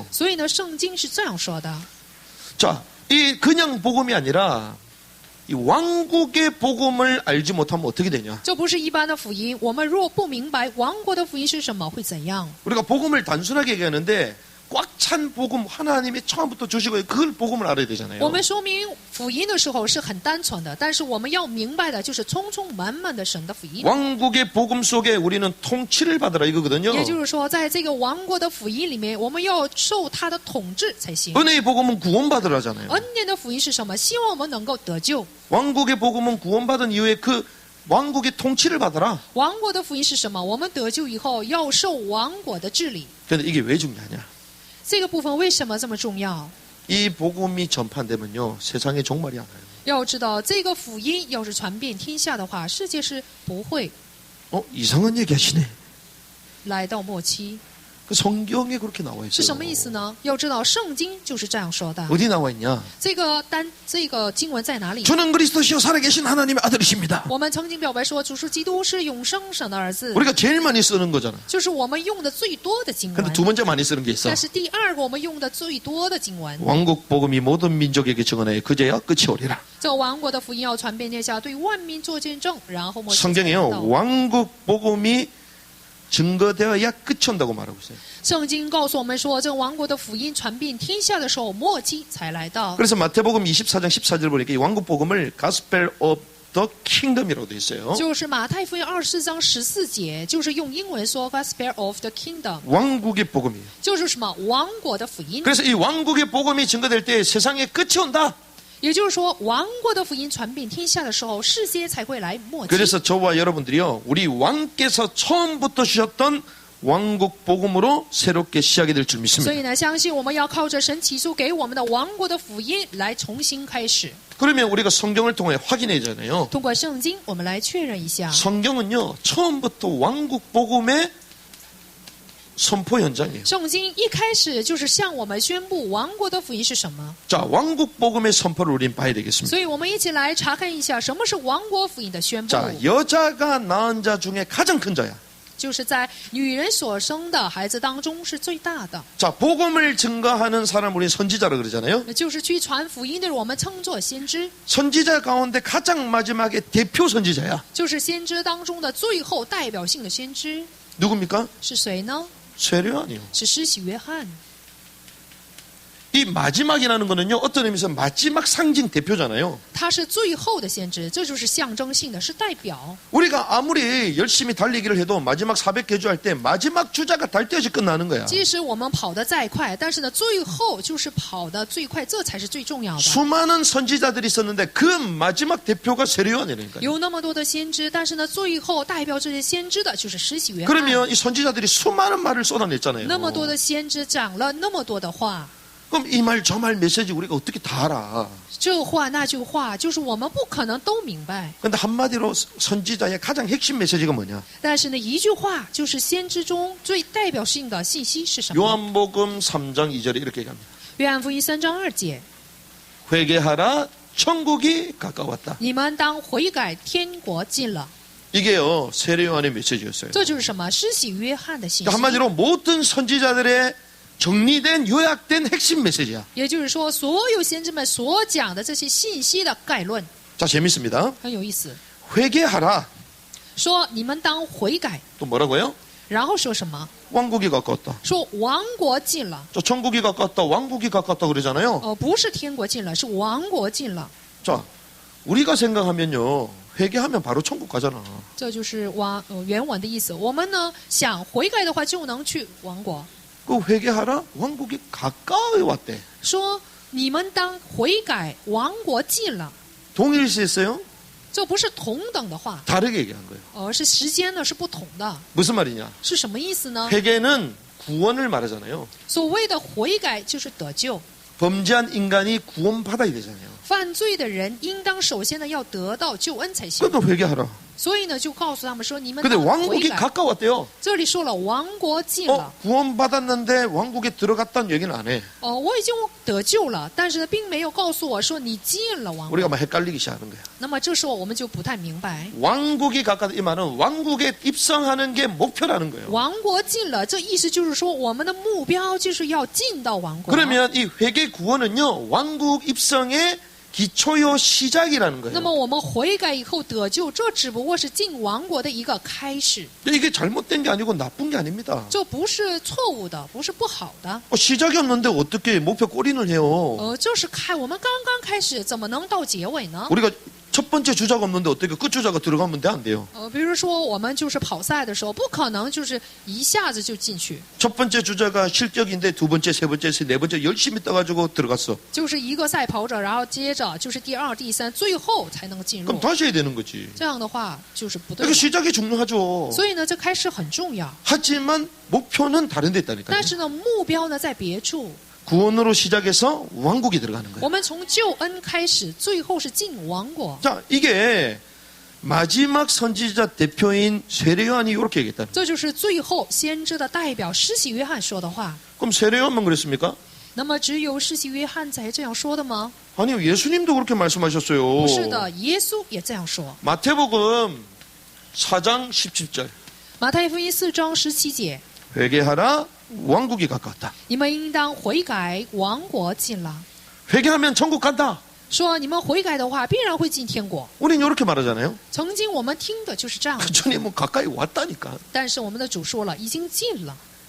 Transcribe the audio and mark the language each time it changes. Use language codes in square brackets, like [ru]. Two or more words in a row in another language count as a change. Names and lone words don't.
[zh] 所以呢，圣经是这样说的： [ko] 자, 이 그냥 복음이 아니라 이 왕국의 복음을 알지 못하면 어떻게 되냐? [zh] 这不是一般的福音。我们若不明白王国的福音是什么，会怎样？ [ko] 우리가 복음을 단순하게 얘기하는데 꽉 찬 복음 하나님이 처음부터 주시고 그걸 복음을 알아야 되잖아요. [zh] 我们说明福音的时候是很单纯的，但是我们要明白的就是充充满满的神的福音。 [ko] 왕국의 복음 속에 우리는 통치를 받으라 이거거든요. [zh] 也就是说，在这个王国的福音里面，我们要受他的统治才行。 [ko] 은혜의 복음은 구원받으라잖아요. [zh] 恩典的福音是什么？希望我们能够得救。 [ko] 왕국의 복음은 구원받은 이후에 그 왕국의 통치를 받아라. [zh] 王国的福音是什么？我们得救以后要受王国的治理。 [ko] 그런데 이게 왜 중요하냐? [zh] 这个部分为什么这么重要？ [ko] 이 복음이 전파되면요 세상에 종말이 안 와요. [zh] 要知道，这个福音要是传遍天下的话，世界是不会 [ko] 이상한 얘기 하시네. [zh] 来到末期。 [ko] 그 성경에 그렇게 나와 [zh] 是 [ko] 있어요. [zh] 什么意思呢？要知道，圣经就是这样说的。 [ko] 어디 나와 있냐? [zh] 这个经文在哪里？ [ko] 주는 그리스도시요 살아계신 하나님의 아들이십니다. [zh] 我们曾经表白说，主是基督，是永生神的儿子， [ko] 우리가 제일 많이 쓰는 거잖아. [zh] 就是我们用的最多的经 [ko] 근데 [zh] 文。 [ko] 두 번째 많이 쓰는 게 있어. [zh] 但是第二个我们用的最多的经文， [ko] 왕국 복음이 모든 민족에게 증언해 그제야 끝이 오리라. [zh] 这王国的福音要传遍天下，对万民做见证，然后末期才 [ko] 성경에요 [zh] 到。 [ko] 왕국 복음이 증거되어야 끝이 온다고 말하고 있어요. [zh] 圣经告诉我们说，这王国的福音传遍天下的时候，末期才来到。 [ko] 그래서 마태복음 24장 14절 보니까 이 왕국 복음을 [en] Gospel of the Kingdom [ko] 이라고 돼 있어요. [zh] 就是马太福音24章14节，就是用英文说 [en] Gospel of the Kingdom， [ko] 왕국의 복음이에요. [zh] 就是什么王国的福音。 [ko] 그래서 이 왕국의 복음이 증거될 때 세상에 끝이 온다. [zh] 也就是说，王国的福音传遍天下的时候，世界才会来末期。 [ko] 그래서 저와 여러분들이요 우리 왕께서 처음부터 주셨던 왕국 복음으로 새롭게 시작이 될 줄 [zh] 所 [ko] 믿습니다. [zh] 以呢，相信我们要靠着神起初给我们的王国的福音来重新开始。 [ko] 그러면 우리가 성경을 통해 확인해야잖아요. [zh] 通过圣经，我们来确认一下， [ko] 성경은요 처음부터 왕국 복음의 선포 현장이에요. [zh] 圣经一开始就是向我们宣布王国的福音是什么。 [ko] 자, 왕국 복음의 선포를 우린 봐야 되겠습니다. [zh] 所以我们一起来查看一下，什么是王国福音的宣布。 [ko] 자, 여자가 낳은 자 중에 가장 큰 자야. [zh] 就是在女人所生的孩子当中是最大的， [ko] 자, 복음을 증거하는 사람 우리 선지자라 그러잖아요. [zh] 就是去传福音的人，我们称作先知， [ko] 선지자 가운데 가장 마지막에 대표 선지자야. [zh] 就是先知当中的最后代表性的先知 [ko] 누굽니까? [zh] 是谁呢？ [ko] 세례요한이요. [zh] 是施洗约翰。 [ko] 이 마지막이라는 거는요 어떤 의미에서 마지막 상징 대표잖아요. [zh] 他是最后的先知，这就是象征性的，是代表。 [ko] 우리가 아무리 열심히 달리기를 해도 마지막 400개주 할 때 마지막 주자가 달 때까지 끝나는 거야. [zh] 即使我们跑得再快，但是呢，最后就是跑得最快，这才是最重要的。 [ko] 수많은 선지자들이 있었는데 그 마지막 대표가 세례요한이라니까요. [zh] 有那么多的先知，但是呢，最后代表这些先知的就是施洗约翰。 [ko] 그러면 이 선지자들이 수많은 말을 쏟아냈잖아요. [zh] 那么多的先知讲了那么多的话， [ko] 그럼 이 말 저 말 메시지 우리가 어떻게 다 알아? [zh] 这话那句话，就是我们不可能都明白。 [ko] 근데 한마디로 선지자의 가장 핵심 메시지가 뭐냐? [zh] 但是呢，一句话就是先知中最代表性的信息是什么？ [ko] 요한복음 3장 2절에 이렇게 얘기합니다. [zh] 约翰福音3章2节， [ko] 회개하라 천국이 가까웠다. [zh] 你们当悔改，天国近了。 [ko] 이게요 세례요한의 메시지였어요. [zh] 这就是什么？施洗约翰的信息。 [ko] 한마디로 모든 선지자들의 정리된 요약된 핵심 메시지야. [zh] 也就是说，所有先知们所讲的这些信息的概论 [ko] 자, 재밌습니다. [zh] 很有意思。 [ko] 회개하라. [zh] 说你们当悔改， [ko] 또 뭐라고요? [zh] 然后说什么？ [ko] 왕국이 가까웠다. [zh] 说王国近了。 [ko] 저 천국이 가까웠다. 왕국이 가까웠다 그러잖아요. [zh] 不是天国近了，是王国近了。 [ko] 자, 우리가 생각하면요. 회개하면 바로 천국 가잖아. [zh] 这就是原文的意思。我们呢想悔改的话，就能去王国。 [ko] 그 회개하라. 왕국이 가까이 왔대. [zh] 说你们当悔改，王国近了。 [ko] 동일시했어요? [zh] 这不是同等的话， [ko] 다르게 얘기한 거예요. [zh] 而是时间呢是不同的。 [ko] 무슨 말이냐? [zh] 是什么意思呢？ [ko] 회개는 구원을 말하잖아요. [zh] 所谓的悔改就是得救。 [ko] 범죄한 인간이 구원받아야 되잖아요. [zh] 犯罪的人应当首先呢要得到救恩才行。 [ko] 그러니까 회개하라. [zh] 所以呢就告诉他们说，你们 [ko] 근데 [zh] 当悔 [ko] 왕국이 [zh] 改。 [ko] 가까웠대요. [zh] 这里说了王国近了。 [ko] 구원받았는데 왕국에 들어갔다는 얘기는 안 해. [zh] 我已经得救了，但是呢并没有告诉我说你进了王国。 [ko] 우리가 막 헷갈리기 시작하는 거야. [zh] 那么这时候我们就不太明白， [ko] 왕국이 가까다 이 말은 왕국에 입성하는 게 목표라는 거예요. [zh] 王国进了，这意思就是说我们的目标就是要进到王国。 [ko] 그러면 이 회개 구원은요 왕국 입성의 기초요 시작이라는 [zh] 那 [ko] 거예요. [zh] 么我们悔改以后得救，这只不过是进王国的一个开始， [ko] 이게 잘못된 게 아니고 나쁜 게 아닙니다. [zh] 这不是错误的，不是不好的。 [ko] 시작이 없는데 어떻게 목표 꼬리를 해요? [zh] 就是我们刚刚开始，怎么能到结尾呢？ [ko] 우리가 첫 번째 주자가 없는데 어떻게 끝 주자가 들어가면 안 돼요. [zh] 比如说我们就是跑赛的时候，不可能就是一下子就进去， [ko] 첫 번째 주자가 실격인데 두 번째, 세 번째, 네 번째 열심히 떠가지고 들어갔어. [zh] 就是一个赛跑者，然后接着就是第二、第三，最后才能进 [ko] 그럼 [zh] 入。 [ko] 다시 해야 되는 거지. [zh] 这样的话就是不对 [ko] 그러니까 。 시작이 중요하죠. [zh] 所以呢，这开始很重要， [ko] 하지만 목표는 다른 데 있다니까요. [zh] 但是呢，目标呢在别处。 [ko] 구원으로 시작해서 왕국이 들어가는 거예요. [zh] 我们从救恩开始，最后是进王国。 [ko] 자, 이게 마지막 선지자 대표인 세례요한이 이렇게 얘기했다. [zh] 这就是最后先知的代表施洗约翰说的话。 [ko] 그럼 세례요한만 그랬습니까? [zh] 那么只有施洗约翰才这样说的吗？ [ko] 아니요, 예수님도 그렇게 말씀하셨어요. [zh] 不是的，耶稣也这样说。 [ko] 마태복음 4장 17절. [zh] 马太福音4章17节， [ko] 회개하라, 왕국이 가까웠다. [zh] 你们应当悔改，王国近了。 [ko] 회개하면 천국 간다. [zh] 说你们悔改的话，必然会进天国。 [ko] 우린 이렇게 말하잖아요. [zh] 曾经我们听的就是这样， [ko] 주님은 가까이 왔다니까. [zh] 但是我们的主说了，已经近了。